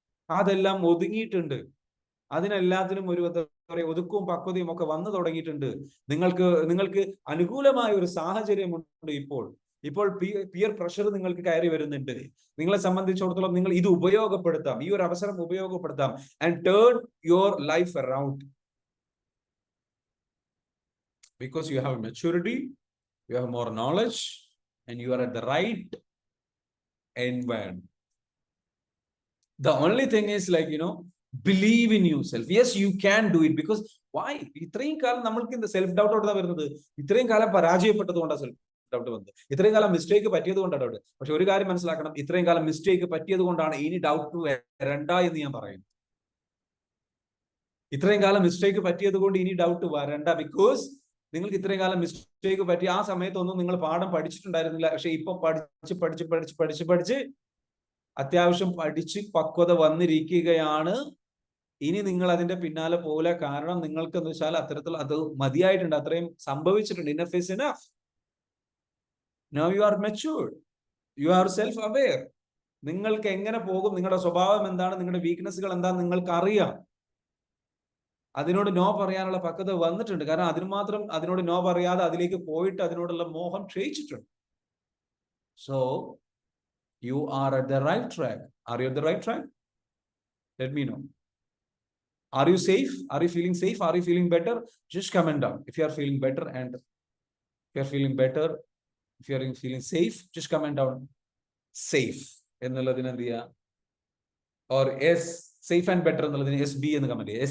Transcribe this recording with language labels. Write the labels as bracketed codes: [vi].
[ml] അതെല്ലാം ഒതുങ്ങിയിട്ടുണ്ട്. അതിനെല്ലാത്തിനും ഒരു എന്താ പറയുക, ഒതുക്കവും പക്വതയും ഒക്കെ വന്നു തുടങ്ങിയിട്ടുണ്ട്. നിങ്ങൾക്ക് അനുകൂലമായ ഒരു സാഹചര്യമുണ്ട്. ഇപ്പോൾ പിയർ പ്രഷർ നിങ്ങൾക്ക് കയറി വരുന്നുണ്ട്. നിങ്ങളെ സംബന്ധിച്ചിടത്തോളം നിങ്ങൾ ഇത് ഉപയോഗപ്പെടുത്താം, ഈ ഒരു അവസരം ഉപയോഗപ്പെടുത്താം, [en] And turn your life around. Because you have maturity, you have more knowledge, and you are at the right environment. The only thing is believe in yourself. Yes, you can do it. Because why? [ml] ഇത്രയും കാലം നമ്മൾക്ക് இந்த self doubt എവിടെ വരുന്നത്? ഇത്രയും കാലം പരാജയപ്പെട്ടത് കൊണ്ടാണ് സെൽഫ് ഡൗട്ട് വന്നത്. ഇത്രയും കാലം മിസ്റ്റേക്ക് പറ്റിയത് കൊണ്ടാണ് ഡൗട്ട്. പക്ഷെ ഒരു കാര്യം മനസ്സിലാക്കണം, ഇത്രയും കാലം മിസ്റ്റേക്ക് പറ്റിയത് കൊണ്ടാണ് ഇനി ഡൗട്ട് വരണ്ട എന്ന് ഞാൻ പറയുന്നു. ഇത്രയും കാലം മിസ്റ്റേക്ക് പറ്റിയത് കൊണ്ട് ഇനി ഡൗട്ട് വരണ്ട. ബിക്കോസ് നിങ്ങൾക്ക് ഇത്രയും കാലം മിസ്റ്റേക്ക് പറ്റി ആ സമയത്തൊന്നും നിങ്ങൾ പാഠം പഠിച്ചിട്ടുണ്ടായിരുന്നില്ല. പക്ഷെ ഇപ്പൊ പഠിച്ച് അത്യാവശ്യം പഠിച്ച് പക്വത വന്നിരിക്കുകയാണ്. ഇനി നിങ്ങൾ അതിന്റെ പിന്നാലെ പോലെ. കാരണം നിങ്ങൾക്ക് എന്ന് വെച്ചാൽ അത്തരത്തിൽ അത് മതിയായിട്ടുണ്ട്, അത്രയും സംഭവിച്ചിട്ടുണ്ട്. Enough is enough. [en] Now you are matured, you are self aware. [ml] നിങ്ങൾക്ക് എങ്ങനെ പോകും, നിങ്ങളുടെ സ്വഭാവം എന്താണ്, നിങ്ങളുടെ വീക്ക്നെസ്സുകൾ എന്താണെന്ന് നിങ്ങൾക്ക് അറിയാം. അതിനോട് നോ പറയാനുള്ള പക്വത വന്നിട്ടുണ്ട്. കാരണം അതിനോട് നോ പറയാതെ അതിലേക്ക് പോയിട്ട് അതിനോടുള്ള മോഹം ക്ഷയിച്ചിട്ടുണ്ട്. [en] So you are at the right track. Are you at the right track? Let me know. Are you safe? Are you feeling safe? Are you feeling better? Just comment down if you are feeling better, and if you are feeling better, if you are feeling safe, just comment down safe [ml] ennalladine endiya, [en] or s safe and better ennalladine sb ennu comment cheya.